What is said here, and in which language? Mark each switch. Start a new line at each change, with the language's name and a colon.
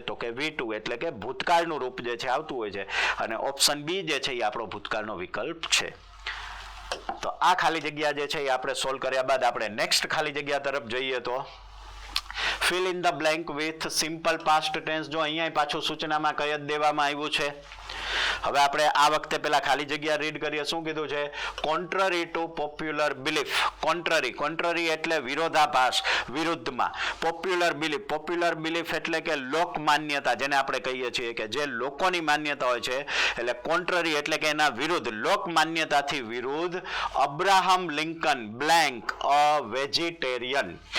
Gujarati: તો કે V2 એટલે કે ભૂતકાળનું રૂપ જે છે આવતું હોય છે. અને ઓપ્શન બી જે છે એ આપણો ભૂતકાળનો વિકલ્પ છે. તો આ ખાલી જગ્યા જે છે એ આપણે સોલ્વ કર્યા બાદ આપણે નેક્સ્ટ ખાલી જગ્યા તરફ જઈએ તો
English: fill in the blank with simple past tense.
Gujarati: જો અહીંયા પાછું સૂચનામાં કઈ જ દેવામાં આવ્યું છે. હવે આપણે આ વખતે પેલા ખાલી જગ્યા રીડ કરીએ. શું કીધું છે?
English: contrary to popular belief.
Gujarati: contrary એટલે વિરોધાભાસ, વિરુદ્ધમાં. popular belief એટલે કે લોક માન્યતા, જેને આપણે કહીએ છીએ કે જે લોકોની માન્યતા હોય છે. એટલે contrary એટલે કે એના વિરુદ્ધ, લોક માન્યતાથી વિરુદ્ધ.
English: Abraham Lincoln blank a vegetarian.